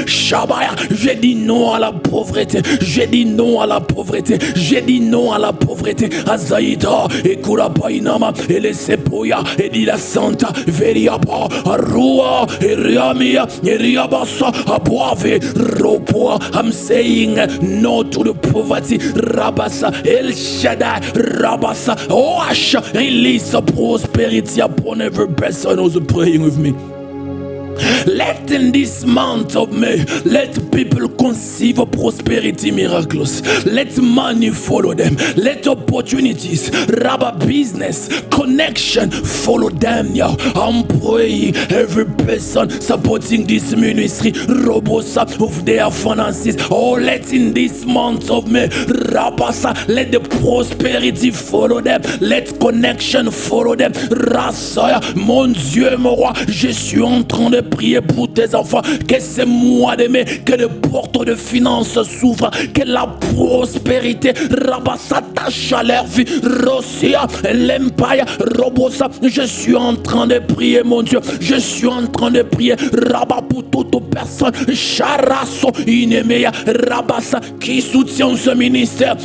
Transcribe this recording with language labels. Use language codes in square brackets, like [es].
[fr] Shabaya, j'ai dit non à la pauvreté, j'ai dit non à la pauvreté, j'ai dit non à la pauvreté. Azaïda, et Kurapainama, et les Sepoya, et dit la Santa, Veriapa, Arua, et Riamia, et Riabasa, Aboave, Ropoa. [en] I'm saying no to the poverty. Rabasa, El Shaddai, Rabasa, Oash, release a prosperity upon every person who's praying with me. Let in this month of May, let people conceive a prosperity miraculous. Let money follow them. Let opportunities, rabba business, connection follow them now. I'm praying every person supporting this ministry, robust of their finances. Oh, let in this month of May, rabasa, let the prosperity follow them. Let connection follow them. [fr] Rasaya, mon Dieu, mon roi, je suis en train de prier pour tes enfants, que ce mois de mai, que les portes de finances s'ouvrent, que la prospérité s'attache à leur vie. Rosia, l'empire, Robosa, je suis en train de prier, mon Dieu, je suis en train de prier, Rabat, pour toute personne, Charasso, Inemeya, Rabassa, qui soutient ce ministère.